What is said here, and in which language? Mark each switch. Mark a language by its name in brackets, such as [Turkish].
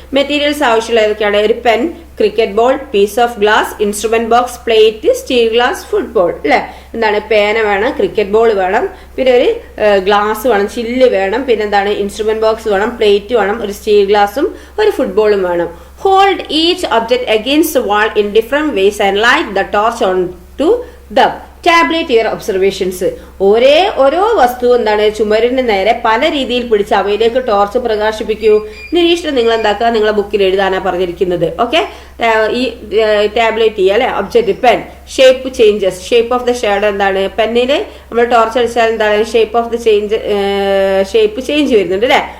[Malayalam] Materials ആവശ്യമുള്ള ഏതൊക്കെയാണ്? ഒരു pen, cricket ball, piece of glass, instrument box, plate, steel glass, football അല്ലെ. എന്താണ്? പേന വേണം, ക്രിക്കറ്റ് ബോൾ വേണം, പിന്നെ ഒരു ഗ്ലാസ് വേണം, ചില്ല് വേണം, പിന്നെ എന്താണ്? ഇൻസ്ട്രുമെന്റ് ബോക്സ് വേണം, പ്ലേറ്റ് വേണം, ഒരു സ്റ്റീൽ ഗ്ലാസും ഒരു ഫുട്ബോളും വേണം. [English] Hold each object against the wall in different ways and light the torch on to them. Tabulate your observations. [Malayalam] ഓരോ വസ്തു എന്താണ് ചുമരിന് നേരെ പല രീതിയിൽ പിടിച്ച് അവയിലേക്ക് ടോർച്ച് പ്രകാശിപ്പിക്കൂ. നിരീക്ഷണം നിങ്ങൾ എന്താക്കുക, നിങ്ങളെ ബുക്കിൽ എഴുതാനാണ് പറഞ്ഞിരിക്കുന്നത്. ഓക്കെ, ഈ ടാബ്ലേറ്റ് ചെയ്യുക അല്ലെ. Object pen, shape changes, [English] shape of the shadow [Malayalam] എന്താണ്, പെന്നില് നമ്മൾ ടോർച്ച് അടിച്ചാൽ എന്താണ് shape of the shape change വരുന്നുണ്ട് അല്ലെ.